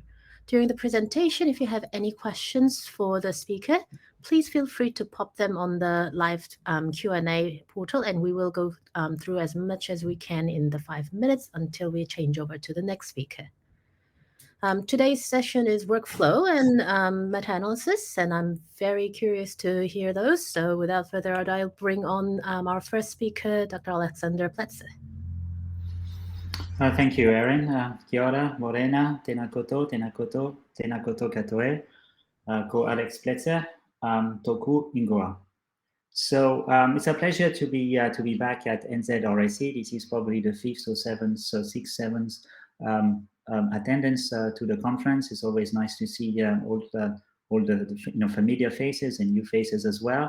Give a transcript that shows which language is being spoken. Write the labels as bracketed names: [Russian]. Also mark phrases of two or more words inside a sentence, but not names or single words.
[English] During the presentation, if you have any questions for the speaker, please feel free to pop them on the live Q&A portal, and we will go through as much as we can in the 5 minutes until we change over to the next speaker. Today's session is workflow and meta-analysis, and I'm very curious to hear those. So without further ado, I'll bring on our first speaker, Dr. Alexander Pletzer. Thank you, Eryn. [Māori] Kia ora, morena, tēnā koutou katoe, ko Alex Pletzer, toku ingoa. [English] So it's a pleasure to be back at NZRSE. This is probably the 5th or 6th, 7th attendance to the conference. It's always nice to see all the familiar faces and new faces as well.